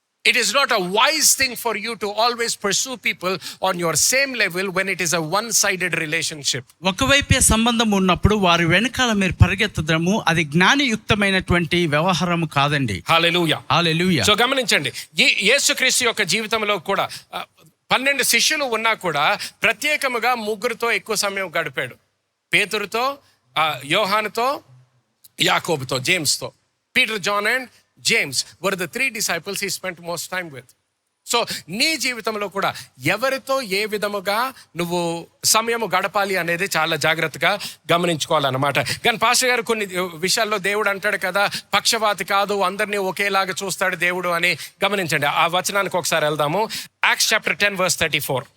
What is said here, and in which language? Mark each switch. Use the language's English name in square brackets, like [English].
[English] It is not a wise thing for you to always pursue people on your same level when it is a one-sided relationship. [Telugu] ఒకవైపే సంబంధం ఉన్నప్పుడు వారి వెనకాల మీరు పరిగెత్తడము అది జ్ఞానయుక్తమైనటువంటి వ్యవహారం కాదండి. హల్లెలూయా. సో గమనించండి, యేసుక్రీస్తు యొక్క జీవితంలో కూడా 12 శిష్యులు ఉన్నా కూడా ప్రత్యేకముగా 3తో ఎక్కువ సమయం గడిపాడు. పేతురుతో, యోహానుతో, యాకోబుతో, జేమ్స్తో. [English] Peter, John and James were the 3 disciples he spent most time with. [Telugu] So నీ జీవితంలో కూడా ఎవరితో ఏ విధముగా నువ్వు సమయము గడపాలి అనేది చాలా జాగ్రత్తగా గమనించుకోవాలన్నమాట. కానీ పాస్టర్ గారు కొన్ని విషయాల్లో దేవుడు అంటాడు కదా, పక్షవాతి కాదు, అందరినీ ఒకేలాగా చూస్తాడు దేవుడు అని. గమనించండి, ఆ వచనానికి ఒకసారి వెళ్దాము. Acts chapter 10 verse 34.